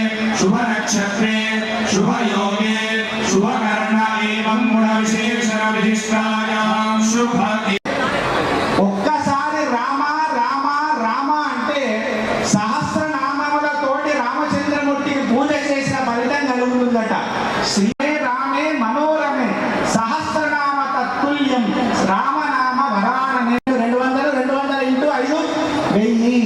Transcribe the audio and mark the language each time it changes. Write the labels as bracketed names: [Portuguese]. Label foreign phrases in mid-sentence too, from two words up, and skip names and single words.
[Sanskrit] शुभ नक्षत्रे शुभ योगे शुभ कर्ण एवं गुण विशेषण विशिष्टायां शुभ [Telugu] ఒక్కసారి రామ రామ రామ అంటే సహస్రనామములతోటి రామచంద్రమూర్తికి పూజ చేసిన ఫలితం కలుగుతుందట. [Sanskrit] శ్రీ రామే మనోరమే సహస్రనామ తత్తుల్యం రామనామ వరాననే 200 200 ఇంటూ 5 1000.